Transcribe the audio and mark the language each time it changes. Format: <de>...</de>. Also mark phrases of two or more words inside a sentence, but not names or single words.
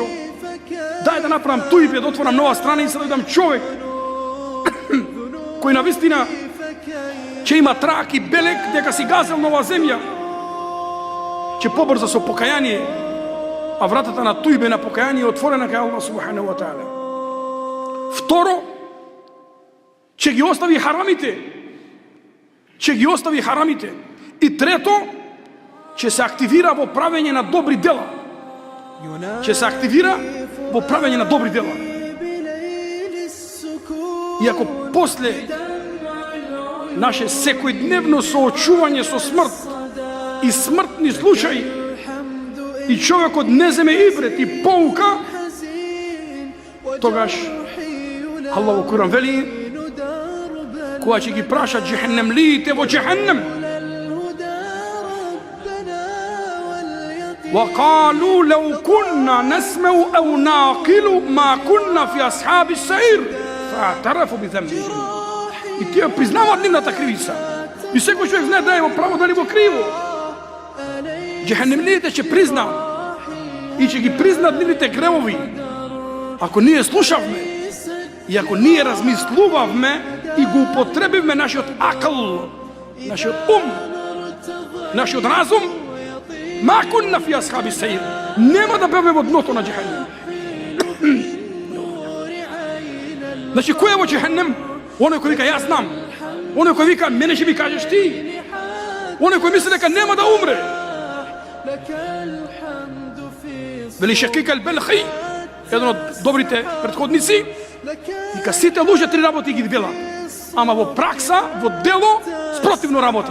<mk>Дај да направам тујбе, да отворам нова страница, да дам човек кој навистина ќе има трак и белек дека си газел нова земја, ќе побрза со покаяние, а вратата на тујбе на покаяние е отворена кај Аллах</mk> <ar>سبحانه وتعالى.</ar> <mk>Второ, ќе ги остави харамите. Ќе ги остави харамите. И трето, ќе се активира во правење на добри дела. Ќе се активира во правење на добри дела. И ако после наше секојдневно соочување со смрт и смртни случаи и човекот не земе ибрет и поука, тогаш Аллах во Куран вели, кога ќе ги прашат джехеннемлиите во джехеннем,</mk> <ar>وقالوا لو كنا نسمع أو نعقل ما كنا في أصحاب السعير فاعترفوا بذنبهم.</ar> <mk>И тие признаваат нивната кривица. И секој човек знае да е во право, дали во криво. Джехеннемлиите ќе признаат и ќе ги признаат нивните гревови. Ако ние слушавме и ако ние размислувавме и го употребивме нашиот акл, нашиот ум, нашиот разум,</mk> <ar>ما كنا في أصحاب السعير,</ar> <mk>нема да беме во дното на джехеннем. Значи, кој е во джехеннем? Оној кој вика јас знам, оној кој вика мене ќе ми кажеш ти, оној кој мисли дека нема да умре. Вели Шакик ал-Балхи, еден од добрите претходници, вика сите луѓе три работи ги велат, ама во пракса, во дело, спротивно работат.</mk>